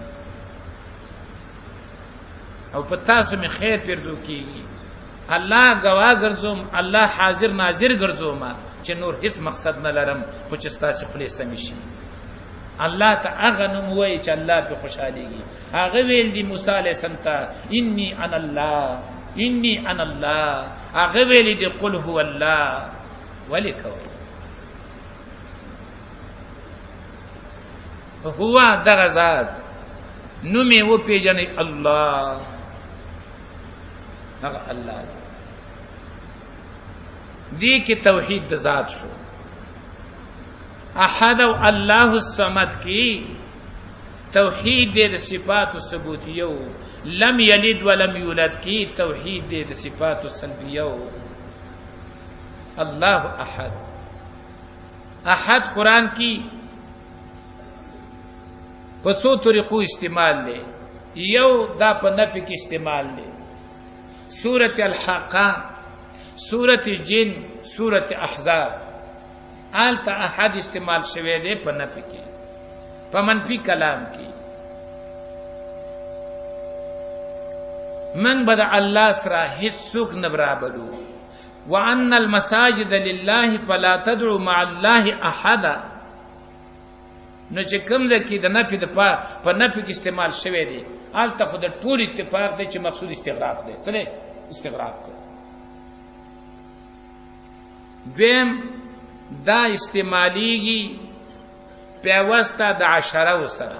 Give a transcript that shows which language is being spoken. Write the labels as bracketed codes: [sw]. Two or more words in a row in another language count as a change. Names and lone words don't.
[ps] او په تاسو مې خیر پیرزو کیږي، الله گواه ګرځوم، الله حاضر ناظر ګرځوم چې نور هیڅ مقصد نه لرم، خو چې ستاسو خپل سم شي. الله ته هغه نوم وایي چې الله په خوشاليږي. هغه ویل دی موسی [ar] علیه السلام [ps] ته [ar] انی انا الله، انی انا الله. [ps] هغه ویل دی [ar] قل هو الله. [ps] ولیکوي هو دغه ذات نومې و پیژنې الله، هغه الله دی کې توحید د ذات شو. احد او [ar] الله الصمد [ps] کی توحید د صفات ثبوتیو، [ar] لم یلد ولم یولد [ps] کی توحید د صفات سلبیو. الله احد، احد قرآن کی په څو طریقو استعمال لے. یو دا په نفی کې استعمال لے، سورۃ الحاقہ، سورۃ جن، سورۃ احزاب. آلتا احد استعمال شوه دے په نفی کې، په منفی کلام کې. من بد الله سره هیڅ څوک نه برابرو. [ar] وان المساجد لله فلا تدعوا مع الله احدا. [ps] نو چې کوم ځکه د نفي د په نفي کې استعمال شوی دی، آلته خو د ټول اتفاق دی چې مقصود استغراق دی. څه دی؟ استغراق دی. دویم دا استعمالیږي پیوسته د عشره سره.